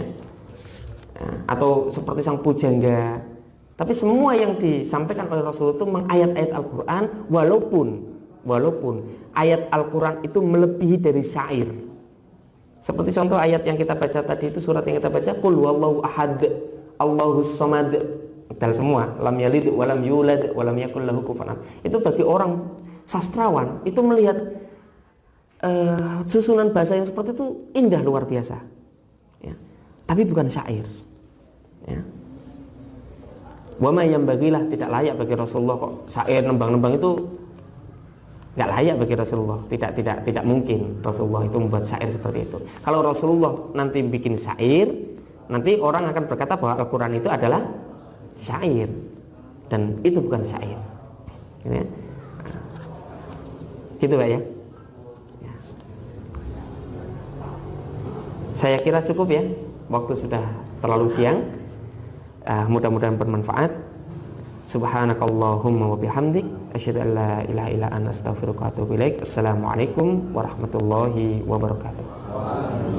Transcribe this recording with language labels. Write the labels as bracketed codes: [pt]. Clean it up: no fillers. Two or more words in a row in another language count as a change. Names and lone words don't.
[id] Atau seperti sang pujangga. Tapi semua yang disampaikan oleh Rasulullah itu mengayat-ayat Al-Quran, walaupun ayat Al-Quran itu melebihi dari syair. Seperti contoh ayat yang kita baca tadi itu, surat yang kita baca, [ar] قل هو الله أحد، الله الصمد. Dal semua, لم يلد ولم يولد ولم يكن له كفوا أحد. [id] Itu bagi orang sastrawan itu melihat susunan bahasa yang seperti itu indah luar biasa. Ya. Tapi bukan syair. Ya. Wama yang bagilah, tidak layak bagi Rasulullah kok syair nembang-nembang itu nggak layak bagi Rasulullah. Tidak mungkin Rasulullah itu membuat syair seperti itu. Kalau Rasulullah nanti bikin syair, nanti orang akan berkata bahwa Al-Quran itu adalah syair, dan itu bukan syair. Ya. Gitu Pak ya. Ya. Saya kira cukup ya. Waktu sudah terlalu siang. Mudah-mudahan bermanfaat. [ar] سبحانك اللهم وبحمدك أشهد أن لا إله إلا أنت أستغفرك وأتوب إليك. السلام عليكم ورحمة الله وبركاته.